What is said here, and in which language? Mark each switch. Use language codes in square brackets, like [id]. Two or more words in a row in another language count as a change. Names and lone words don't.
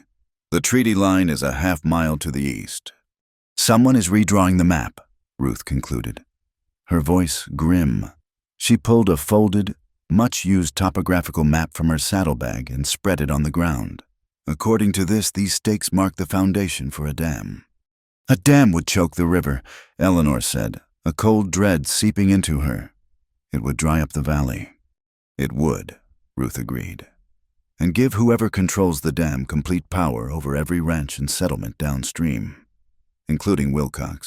[en] "The treaty line is a half-mile to the east." "Someone is redrawing the map," Ruth concluded, her voice grim. She pulled a folded, much-used topographical map from her saddlebag and spread it on the ground. "According to this, these stakes mark the foundation for a dam." "A dam would choke the river," Eleanor said, a cold dread seeping into her. "It would dry up the valley." "It would," Ruth agreed, "and give whoever controls the dam complete power over every ranch and settlement downstream, including Wilcox."